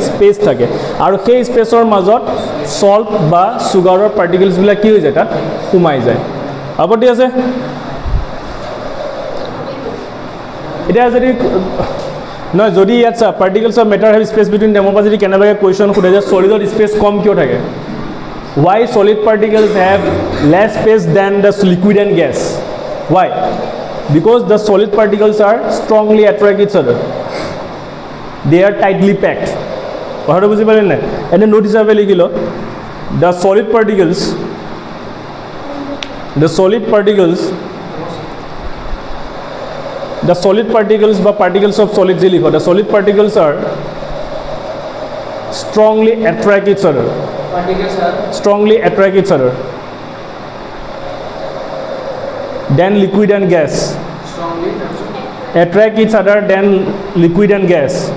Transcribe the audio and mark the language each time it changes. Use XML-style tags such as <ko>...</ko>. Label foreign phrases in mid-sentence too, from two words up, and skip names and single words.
<as>স্পেচ থাকে, আৰু সেই স্পেচৰ মাজত চল্ট বা চুগাৰৰ পাৰ্টিকেলছবিলাক কি হৈ যায়? তাত সোমাই যায়। আপত্তি আছে? এতিয়া যদি নহয়, যদি ইয়াত চা</as> <en>particles of matter have space between themৰ</en> <as>পৰা যদি কেনেবাকৈ কুৱেশ্যন সোধে যে চলিডত স্পেচ কম কিয় থাকে?</as> <en>Why solid particles have less space than the liquid and gas? Why? Because the solid particles are strongly attract each other. They are tightly packed.</en> <as>কথাটো বুজি পালি নাই? এনে নোট হিচাপে লিখিল,</as> <en>the solid particles বা particles of solid</en> <as>যে লিখো,</as> <en>the solid particles are strongly attract each other. Strongly attract each other than liquid and gas. Strongly Attract each other than liquid and gas.</en>